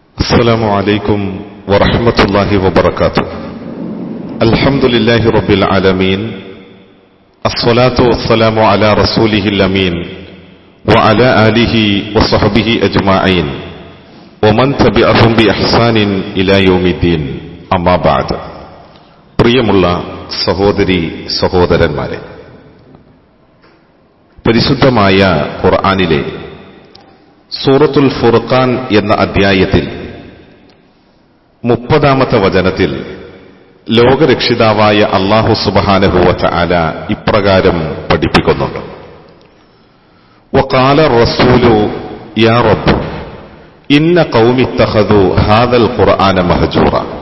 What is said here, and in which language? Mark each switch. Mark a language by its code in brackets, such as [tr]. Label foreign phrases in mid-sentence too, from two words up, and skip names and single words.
[ar] السلام عليكم ورحمة الله وبركاته. الحمد لله رب العالمين، الصلاة والسلام على رسوله الأمين وعلى آله وصحبه أجمعين ومن تبعهم بإحسان إلى يوم الدين. أما بعد. [ml] പ്രിയമുള്ള സഹോദരി സഹോദരന്മാരെ, പരിശുദ്ധമായ ഖുർആനിലെ സൂറത്തുൽ ഫുർഖാൻ എന്ന അധ്യായത്തിൽ 30-ാമത്തെ വചനത്തിൽ ലോകരക്ഷിതാവായ [ar] الله سبحانه وتعالى [ml] ഇപ്രകാരം പഠിപ്പിക്കുന്നുണ്ട്: [ar] وقال الرسول يا رب إن قومي اتخذوا هذا القرآن مهجورا.